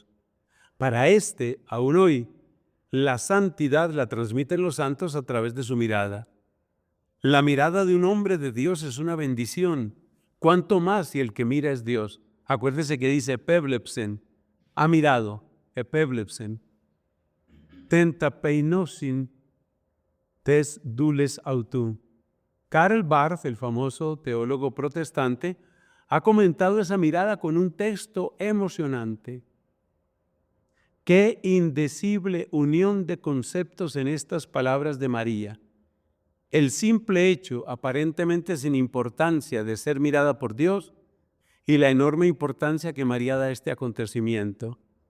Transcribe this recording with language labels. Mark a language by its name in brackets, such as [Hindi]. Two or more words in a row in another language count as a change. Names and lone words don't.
[Spanish] Para este, aún hoy, la santidad la transmiten los santos a través de su mirada. La mirada de un hombre de Dios es una bendición. ¿Cuánto más si el que mira es Dios? Acuérdese que dice epeblepsen, ha mirado, [Greek] epeblepsen. τὴν ταπείνωσιν τῆς δούλης αὐτοῦ. [Spanish] Karl Barth, el famoso teólogo protestante, ha comentado esa mirada con un texto emocionante. Qué indecible unión de conceptos en estas palabras de María. El simple hecho, aparentemente sin importancia, de ser mirada por Dios y la enorme importancia que María da a este acontecimiento.